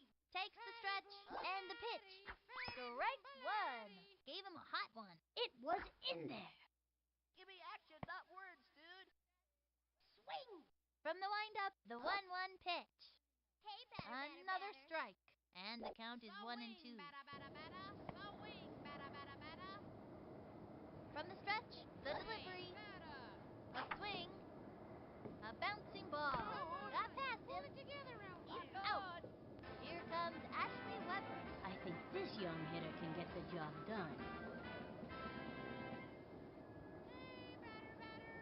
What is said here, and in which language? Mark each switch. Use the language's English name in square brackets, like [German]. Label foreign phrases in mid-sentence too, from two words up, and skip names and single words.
[English] Takes the stretch and the pitch. Strike one. Gave him a hot one. It was in there. Give me action, not words, dude. Swing. From the windup, the 1-1 pitch. Hey, batter, batter, Another batter. strike. And the count is 1-2. Bada, bada, bada. Swing, bada, bada, bada. From the stretch, the delivery. A swing. A bouncing ball. Got past him. Together out He's there. out. Here comes Ashley Weber. I think this young hitter can get the job done. Hey, batter, batter.